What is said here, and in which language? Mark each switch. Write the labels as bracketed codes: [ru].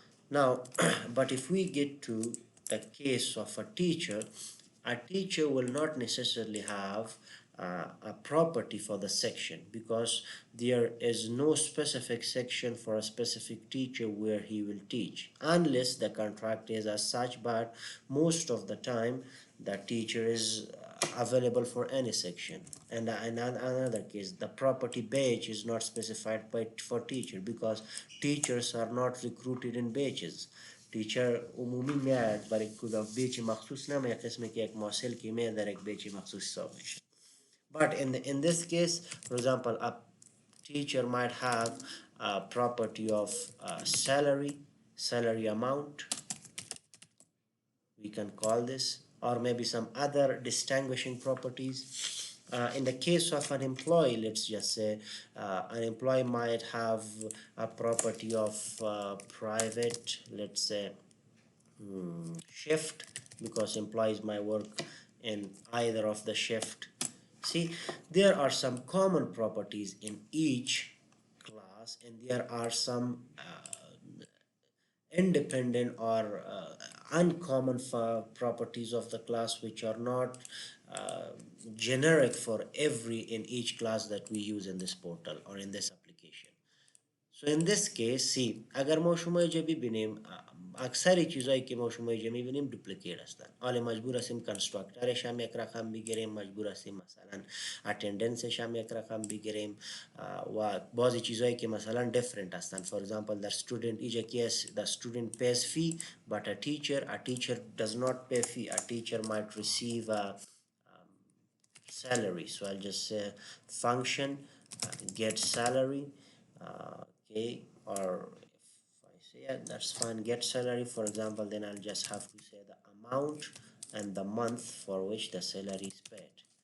[en] Now, but if we get to the case of a teacher will not necessarily have a property for the section, because there is no specific section for a specific teacher where he will teach, unless the contract is as such. But most of the time the teacher is available for any section. And in another case, the property batch is not specified by for teacher, because teachers are not recruited in batches. [fa] टीचर عمومی میاد برای کدا بیچ مخصوص نمیاد قسمی که یک ماسل که میاد در یک بیچ مخصوص حساب میشه. [en] But in this case, for example, a teacher might have a property of salary amount, we can call this, or maybe some other distinguishing properties. In the case of an employee, let's just say an employee might have a property of private, let's say, shift, because employees might work in either of the shift. See, there are some common properties in each class, and there are some independent or uncommon properties of the class which are not generic for every in each class that we use in this portal or in this application. So in this case, see, [fa] اگر ما شما اینجا ببینیم اکثر چیزایی که ما شما اینجا میبینیم دوپلیکیت هستن. حالا مجبور هستیم کنستراکترش هم یک رقم بگیریم، مجبور هستیم مثلا اتندنسش هم یک رقم بگیریم و بعضی چیزایی که مثلا [en] different [fa] هستن. [en] For example, the student [fa] اینجا که [en] the student pays fee but a teacher does not pay fee. A teacher might receive a salary. So I'll just say function get salary. Okay, or if I say yeah, that's fine, get salary, for example, then I'll just have to say the amount and the month for which the salary is paid.